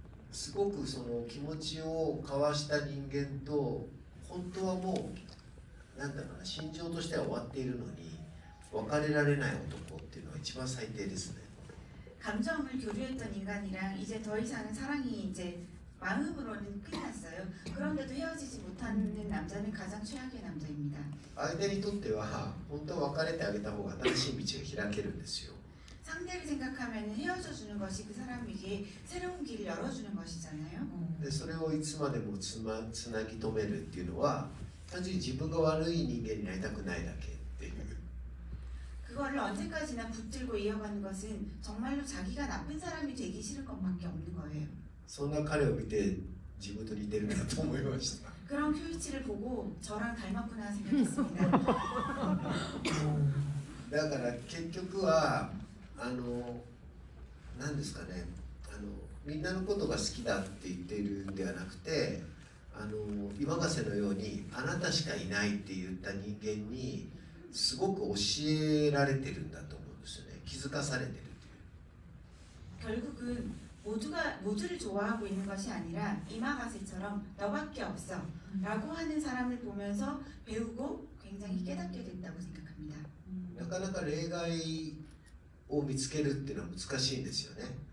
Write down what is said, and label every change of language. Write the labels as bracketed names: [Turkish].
[Japanese] すごくその気持ちを交わした人間と本当はもうなんだろうな、心情としては終わっているのに別れられない男っていうのは一番最低ですね。 [Korean] 감정을 교류했던 인간이랑 이제 더 이상은 사랑이 이제 마음으로는 끝났어요. 그런데도 헤어지지 못하는 남자는 가장 최악의 남자입니다. [Japanese] 相手にとっては本当は別れてあげた方が新しい道が開けるんですよ。 [Korean] 상대를 생각하면 헤어져 주는 것이 그 사람에게 새로운 길을 열어주는 것이잖아요. [Japanese] でそれをいつまでもつなぎ止めるっていうのは単純に自分が悪い人間になりたくないだけっていう。 [Korean] 그거를 언제까지나 붙들고 이어가는 것은 정말로 자기가 나쁜 사람이 되기 싫은 것밖에 없는 거예요. [Japanese] そんな彼を見て自分と似てるなと思いました。 [Korean] 그런 쿄이치를 보고 저랑 닮았구나 생각했습니다. [Japanese] だから結局は何ですかね、みんなのことが好きだって言っているんではなくて、今ヶ瀬のようにあなたしかいないって言った人間にすごく教えられてるんだと思うんですよね。気づかされてるという。 [Korean] 결국은 모두를 좋아하고 있는 것이 아니라 이마가세처럼 너밖에 없어 라고 하는 사람을 보면서 배우고 굉장히 깨닫게 된다고 생각합니다. [Japanese] なかなか例外を見つけるっていうのは難しいんですよね。